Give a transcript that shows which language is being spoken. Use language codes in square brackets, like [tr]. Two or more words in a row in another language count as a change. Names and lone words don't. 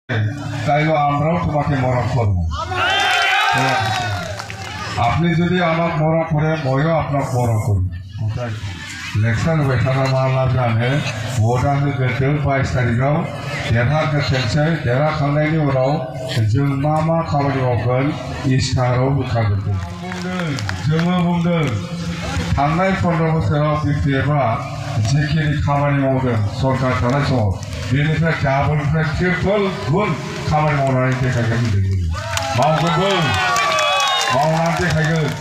[bn] তাইলে আমরাও তোমাকে মরণ করব। আপনি যদি আমাকে মরণ করে ময়ও আপনাকে মরণ করি। [brx] ইলেকশন होबाय थाग्रा माला जानो भटआनो गोदो 22 तारिखआव देरहागोनसै देरहाखांनायनि उनाव जों मा खामानि मावगोन इसाराव होखागोन जोङो बुंदों थांनाय 15 बोसोराव बिपिएफआ जिखिनि खामानि मावदों सरकार थानाय समाव बेनिफ्राय डाबलनिफ्राय ट्रिपल गुन खामानि मावनानै देखायगोन मावगोनबो मावनानै देखायगोन।